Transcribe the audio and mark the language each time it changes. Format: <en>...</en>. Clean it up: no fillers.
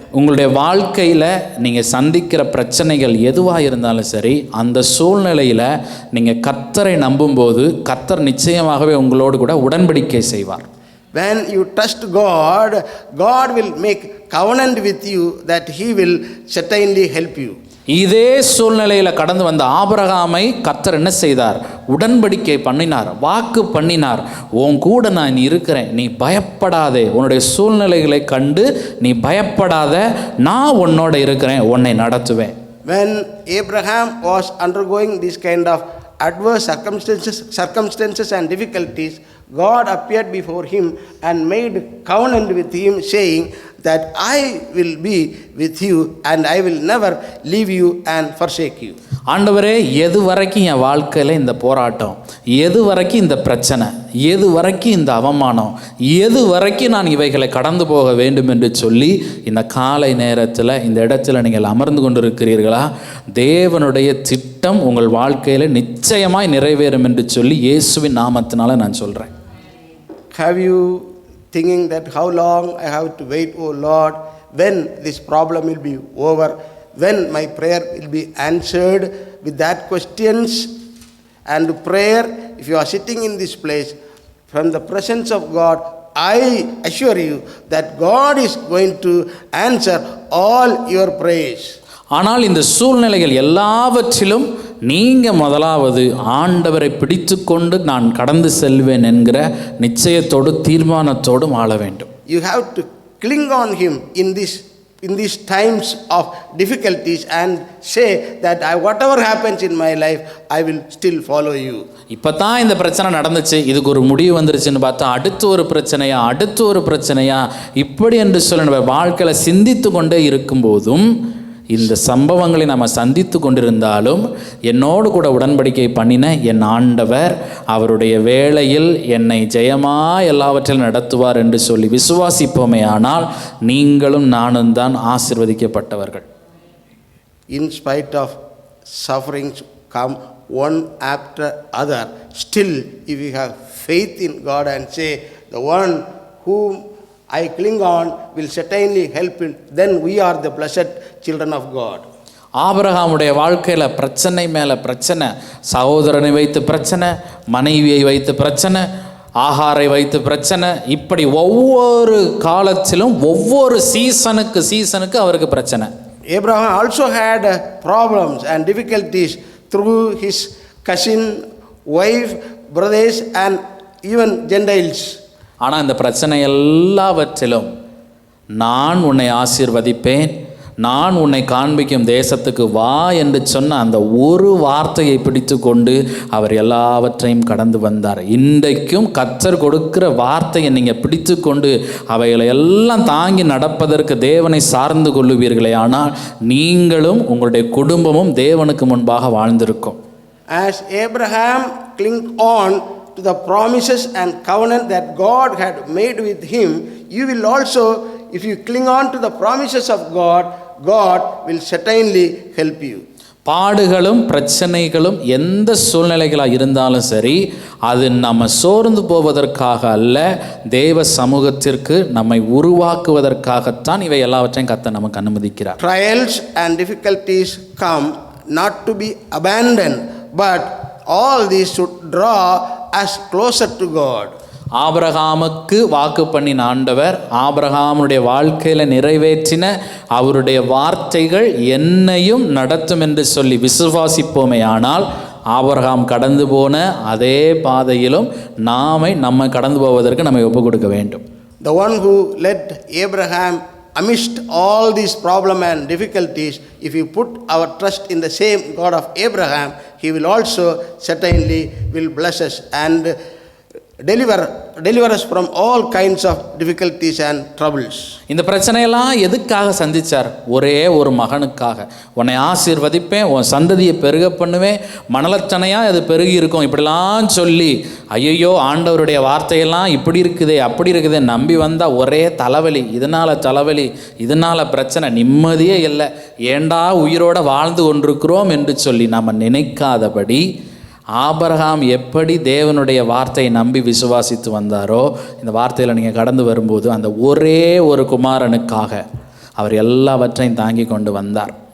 <ta>உங்களுடைய வாழ்க்கையில் நீங்கள் சந்திக்கிற பிரச்சனைகள் எதுவாக இருந்தாலும் சரி, அந்த சூழ்நிலையில் நீங்கள் கர்த்தரை நம்பும்போது கர்த்தர் நிச்சயமாகவே உங்களோடு கூட உடன்படிக்கை செய்வார்.</ta> <en>When you trust God, God will make covenant with you that he will certainly help you.</en> <ta>இதே சூழ்நிலையில் கடந்து வந்த ஆபிரகாமை கர்த்தர் என்ன செய்தார்? உடன்படிக்கை பண்ணினார், வாக்கு பண்ணினார். உன் கூட நான் இருக்கிறேன், நீ பயப்படாதே, உன்னுடைய சூழ்நிலைகளை கண்டு நீ பயப்படாத, நான் உன்னோட இருக்கிறேன், உன்னை நடத்துவேன்.</ta> <en>When Abraham was undergoing this kind of adverse circumstances and difficulties, God appeared before him and made covenant with him, saying that I will be with you and I will never leave you and forsake you.</en> <ta>ஆண்டவரே, எது வரைக்கும் என் வாழ்க்கையில் இந்த போராட்டம், எது வரைக்கும் இந்த பிரச்சனை, எது வரைக்கும் இந்த அவமானம், எது வரைக்கும் நான் இவைகளை கடந்து போக வேண்டும் என்று சொல்லி இந்த காலை நேரத்தில் இந்த இடத்துல நீங்கள் அமர்ந்து கொண்டிருக்கிறீர்களா? தேவனுடைய திட்டம் உங்கள் வாழ்க்கையில் நிச்சயமாய் நிறைவேறும் என்று சொல்லி இயேசுவின் நாமத்தினால நான் சொல்கிறேன்.</ta> <en>Have you thinking that how long I have to wait, oh Lord, when this problem will be over, when my prayer will be answered? With that questions and prayer, if you are sitting in this place from the presence of God, I assure you that God is going to answer all your prayers.</en> <ta>ஆனால் இந்த சூழ்நிலைகள் எல்லாவற்றிலும் நீங்கள் முதலாவது ஆண்டவரை பிடித்து கொண்டு நான் கடந்து செல்வேன் என்கிற நிச்சயத்தோடு தீர்மானத்தோடு வாழ வேண்டும்.</ta> <en>You have to cling on him in these times of difficulties and say that whatever happens in my life, I will still follow you.</en> <ta>இப்போ தான் இந்த பிரச்சனை நடந்துச்சு, இதுக்கு ஒரு முடிவு வந்துருச்சுன்னு பார்த்தா அடுத்து ஒரு பிரச்சனையா இப்படி என்று சொல்லி நம்ம வாழ்க்கையில் சிந்தித்து கொண்டே இருக்கும்போதும் இந்த சம்பவங்களை நம்ம சந்தித்து கொண்டிருந்தாலும் என்னோடு கூட உடன்படிக்கை பண்ணின என் ஆண்டவர் அவருடைய வேளையில் என்னை ஜெயமாக எல்லாவற்றிலும் நடத்துவார் என்று சொல்லி விசுவாசிப்போமே ஆனால் நீங்களும் நானும் தான் ஆசீர்வதிக்கப்பட்டவர்கள்.</ta> <en>In spite of sufferings come one after other, still if we have faith in God and say the one whom I cling on will certainly help it, then we are the blessed children of God.</en> <ta>ஆபிரகாமுடைய வாழ்க்கையில் பிரச்சனை மேலே பிரச்சனை, சகோதரனை வைத்து பிரச்சனை, மனைவியை வைத்து பிரச்சனை, ஆகாரை வைத்து பிரச்சனை, இப்படி ஒவ்வொரு காலத்திலும் ஒவ்வொரு சீசனுக்கு அவருக்கு பிரச்சனை.</ta> <en>Abraham also had problems and difficulties through his cousin, wife, brothers and even Gentiles.</en> <ta>ஆனால் இந்த பிரச்சனை எல்லாவற்றிலும் நான் உன்னை ஆசீர்வதிப்பேன், நான் உன்னை காண்பிக்கும் தேசத்துக்கு வா என்று சொன்ன அந்த ஒரு வார்த்தையை பிடித்து கொண்டு அவர் எல்லாவற்றையும் கடந்து வந்தார். இன்றைக்கும் கர்த்தர் கொடுக்கிற வார்த்தையை நீங்கள் பிடித்து கொண்டு அவைகளை எல்லாம் தாங்கி நடப்பதற்கு தேவனை சார்ந்து கொள்ளுவீர்களே, ஆனால் நீங்களும் உங்களுடைய குடும்பமும் தேவனுக்கு முன்பாக வாழ்ந்திருக்கும்.</ta> <en>As Abraham clung on to the promises and covenant that God had made with him, you will also, if you cling on to the promises of God, God will certainly help you.</en> <ta>பாடுகளும் பிரச்சனைகளும் எந்த சூழ்நிலைகளாக இருந்தாலும் சரி, அது நம்ம சோர்ந்து போவதற்காக அல்ல, தேவ சமூகத்திற்கு நம்மை உருவாக்குவதற்காகத்தான் இவை எல்லாவற்றையும் கர்த்தர் நமக்கு அனுமதிக்கிறார்.</ta> <en>Trials and difficulties come not to be abandoned, but all these should draw us closer to God.</en> <ta>ஆபிரகாமுக்கு வாக்கு பண்ணின ஆண்டவர் ஆபிரகாமுடைய வாழ்க்கையில் நிறைவேற்றின அவருடைய வார்த்தைகள் என்னையும் நடத்தும் என்று சொல்லி விசுவாசிப்போமே ஆனால் ஆபிரகாம் கடந்து போன அதே பாதையிலும் நம்ம கடந்து போவதற்கு நம்ம ஒப்பு கொடுக்க வேண்டும்.</ta> <en>The one who led Abraham amidst all these problems and difficulties, if you put our trust in the same God of Abraham, he will also certainly will bless us. And deliver us from all kinds of difficulties and troubles.</en> <ta>இந்த பிரச்சனையெல்லாம் எதுக்காக சந்திச்சார்? ஒரே ஒரு மகனுக்காக. உன்னை ஆசீர்வதிப்பேன், உன் சந்ததியை பெருக பண்ணுவேன், மணலச்சனையாக அது பெருகி இருக்கும் இப்படிலாம் சொல்லி, ஐயோ ஆண்டவருடைய வார்த்தையெல்லாம் இப்படி இருக்குதே அப்படி இருக்குதே நம்பி வந்தால் ஒரே தலைவலி, இதனால் பிரச்சனை, நிம்மதியே இல்லை, ஏண்டா உயிரோட வாழ்ந்து கொண்டிருக்கிறோம் என்று சொல்லி நம்ம நினைக்காதபடி ஆபிரகாம் எப்படி தேவனுடைய வார்த்தையை நம்பி விசுவாசித்து வந்தாரோ, இந்த வார்த்தையில் நீங்கள் கடந்து வரும்போது அந்த ஒரே ஒரு குமாரனுக்காக அவர் எல்லாவற்றையும் தாங்கி கொண்டு வந்தார்.</ta>